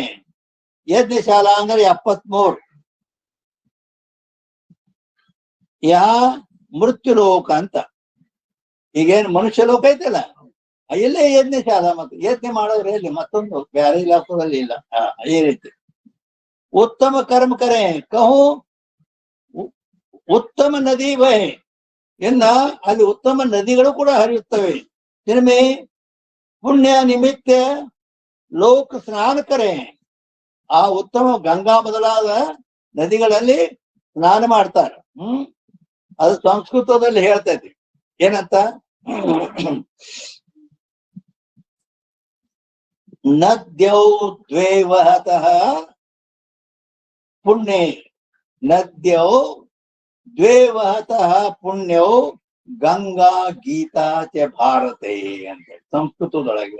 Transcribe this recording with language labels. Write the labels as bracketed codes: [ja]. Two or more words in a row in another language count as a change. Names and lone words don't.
[kn] ಯಜ್ಞಶಾಲಾ ಅಂದ್ರೆ 73. ಯಾ ಮೃತ್ಯು ಲೋಕ ಅಂತ. ಈಗೇನು ಮನುಷ್ಯ ಲೋಕ ಐತಲ್ಲ, ಇಲ್ಲೇ ಯಜ್ಞಶಾಲಾ. ಮತ್ತು ಯಜ್ಞ ಮಾಡೋರು ಎಲ್ಲಿ ಮತ್ತೊಂದು ಬೇರೆ ಲೋಕದಲ್ಲಿ ಇಲ್ಲ. ಈ ರೀತಿ [hi] उत्तम कर्म करें. कहो उत्तम नदी बहे [kn] ಎನ್ನ ಅಲ್ಲಿ ಉತ್ತಮ ನದಿಗಳು ಕೂಡ ಹರಿಯುತ್ತವೆ. [hi] जिनमें पुण्य निमित्त लोक स्नान करें. [kn] ಆ ಉತ್ತಮ ಗಂಗಾ ಮೊದಲಾದ ನದಿಗಳಲ್ಲಿ ಸ್ನಾನ ಮಾಡ್ತಾರೆ. ಅದು ಸಂಸ್ಕೃತದಲ್ಲಿ ಹೇಳ್ತೈತಿ. ಏನಂತ? [sa] ನದ್ಯೌ ದ್ವೇ ವಹತಃ ಪುಣ್ಯೇ ನದ್ಯೌ ದ್ವೇ ವಹತಃ ಪುಣ್ಯೌ ಗಂಗಾ ಗೀತಾ ಚ ಭಾರತೆ [kn] ಅಂತ ಸಂಸ್ಕೃತದೊಳಗೆ.